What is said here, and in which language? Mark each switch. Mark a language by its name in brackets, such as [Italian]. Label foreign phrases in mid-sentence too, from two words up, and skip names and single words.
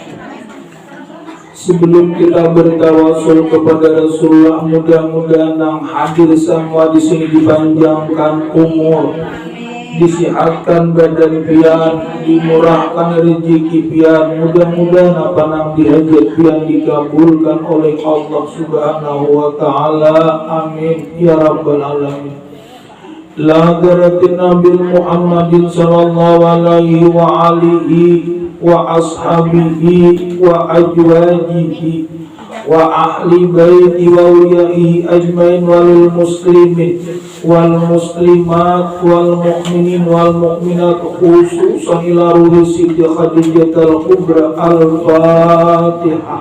[Banjar] Sebelum kita bertawasul kepada Rasulullah, mudah-mudahan yang hadir semua di sini dipanjangkan umur, disihatkan badan pian, dimurahkan rezeki pian, mudah-mudahan apa yang dihajat pian dikabulkan oleh Allah [Arabic] سبحانه وتعالى. آمين يا رب العالمين. لا حضرة النبي محمد صلى الله عليه وعلى آله وأصحابه وأزواجه وأهل بيته وأوليائه أجمعين والمسلمين والمسلمات والمؤمنين والمؤمنات خصوصا إلى روح سيتي خديجة الكبرى الفاتحة.